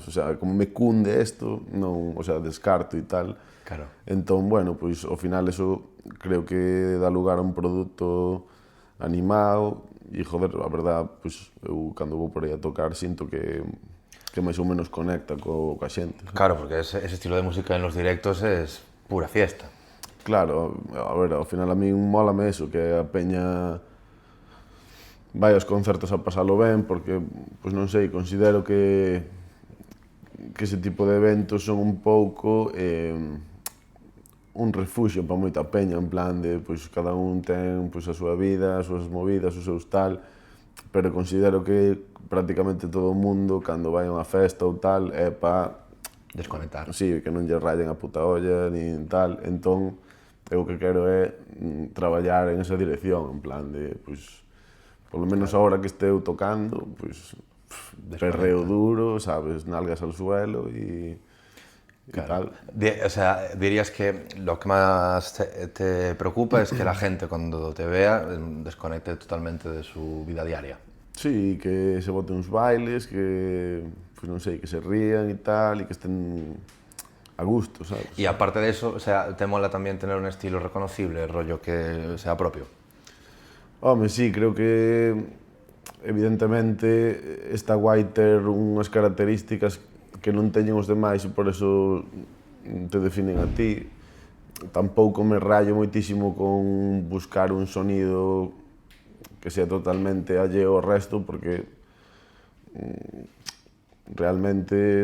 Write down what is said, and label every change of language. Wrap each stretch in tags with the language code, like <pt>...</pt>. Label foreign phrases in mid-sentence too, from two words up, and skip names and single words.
<es>O sea,</es> <gl>como me cunde isto, non,</gl> <es>o sea,</es> <gl>descarto e tal. Claro. Entón, bueno, pois ao final eso creo que dá lugar a un produto animado e, joder, a verdad, pois eu cando vou por aí a tocar sinto que máis ou menos conecta coa xente.</gl> <es>Claro, porque ese estilo de música en los directos es pura fiesta. Claro,</es> <gl>a ver, ao final a min mólame eso, que a peña vai aos concertos a pasalo ben, porque, pois non sei, considero que ese tipo de eventos son un pouco un refuxio para moita peña, en plan de, pois, cada un ten pois, a súa vida, as súas movidas, os seus tal, pero considero que prácticamente todo o mundo, cando vai a unha festa ou tal, é para... Desconectar. Sí, que non lle rayen a puta olla, nin tal, entón, eu o que quero é traballar en esa dirección, en plan de, pois, polo menos agora que esteu tocando, pois, perreo duro, sabes,</gl> <es>nalgas al suelo y</es> <gl>Claro. tal.</gl> <es>O sea, dirías que lo que más te preocupa es que la gente cuando te vea desconecte totalmente de su vida diaria. Sí,</es> <gl>que se boten uns bailes, que, pues non sei, que se rían e tal, e que estén a gusto, sabes?</gl> <es>Y aparte de eso, o sea, ¿te mola también tener un estilo reconocible, rollo que sea propio?</es> <gl>Home, sí, creo que evidentemente está guai ter unhas características que non teñen os demais e por eso te definen a ti. Tampouco me rayo moitísimo con buscar un sonido que sea totalmente alleo ao resto, porque realmente...</gl>